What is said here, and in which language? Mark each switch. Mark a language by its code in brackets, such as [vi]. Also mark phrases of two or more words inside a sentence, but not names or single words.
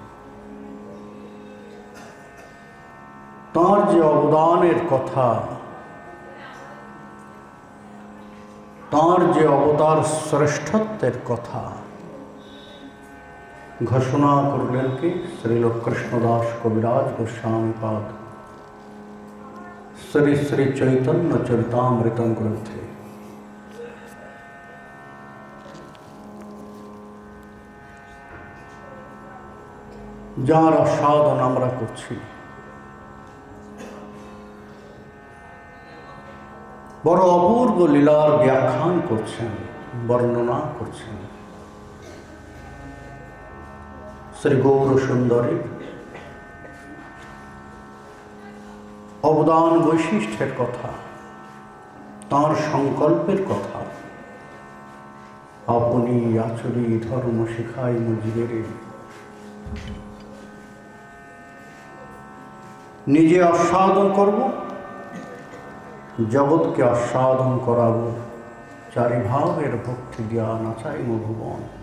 [bn] তার যে অবদানের কথা, তার যে অবতার শ্রেষ্ঠত্বের কথা ঘোষণা করলেন কি শ্রীল কৃষ্ণদাস কবিরাজ গোস্বামীপাদ শ্রী শ্রী চৈতন্য চরিতামৃতম গ্রন্থে। যার আস্বাদন আমরা करছি বড় অপূর্ব লীলার ব্যাখ্যান करছেন, वर्णना करছেন শ্রী গৌর সুন্দরী অবদান বৈশিষ্ট্যের কথা, তাঁর সংকল্পের কথা। আপনি আচরি ধর্ম শিখাই মজিরে, নিজে আস্বাদন করব, জগৎকে আস্বাদন করাব, চারিভাবের ভক্তি দিয়া নাচাইব ভুবন।